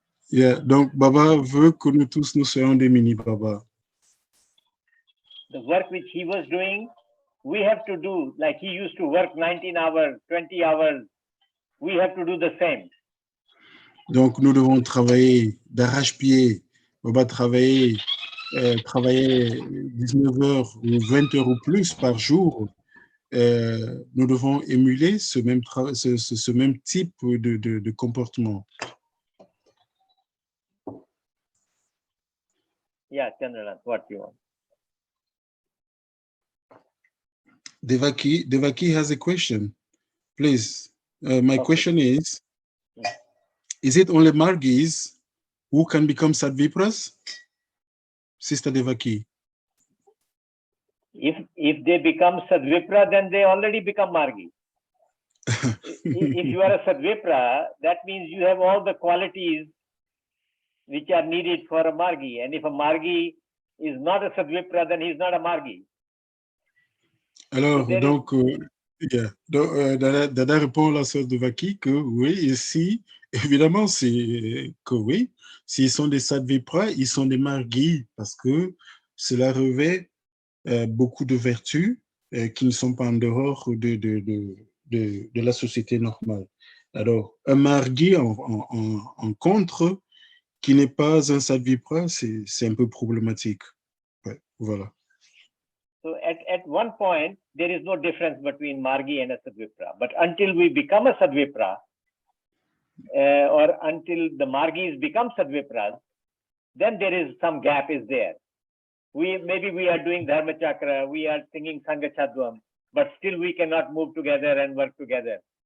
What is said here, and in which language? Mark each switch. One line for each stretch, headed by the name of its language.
French: Yeah, donc Baba veut que nous tous nous soyons des mini Baba.
English: The work which he was doing, we have to do, like he used to work 19 hours, 20 hours, we have to do the same.
French: Donc nous devons travailler d'arrache-pied. Baba travailler 19 heures ou 20 heures ou plus par jour. Nous devons émuler ce même type de comportement.
English: Yeah, Chandranath, what you want? Devaki has a question. Please, my question is it only Margis who can become Sadvipras? Sister Devaki. If they become Sadvipra, then they already become Margi. If you are a Sadvipra, that means you have all the qualities which are needed for a Margi. And if a Margi is not a Sadvipra, then he's not a Margi.
French: Alors, donc, Dada répond à la sœur Devaki que oui, ici, évidemment, c'est que oui, s'ils sont des Sadvipras, ils sont des Margis parce que cela revêt beaucoup de vertus qui ne sont pas en dehors de la société normale. Alors, un Margi en contre, qui n'est pas un Sadvipra, c'est un peu problématique. Ouais, voilà.
English: So at one point, there is no difference between Margi and a Sadvipra. But until we become a Sadvipra, or until the Margis become Sadvipras, then there is some gap is there. Maybe we are doing Dharma Chakra, we are singing Sangha Chadvam, but still we cannot move together and work together.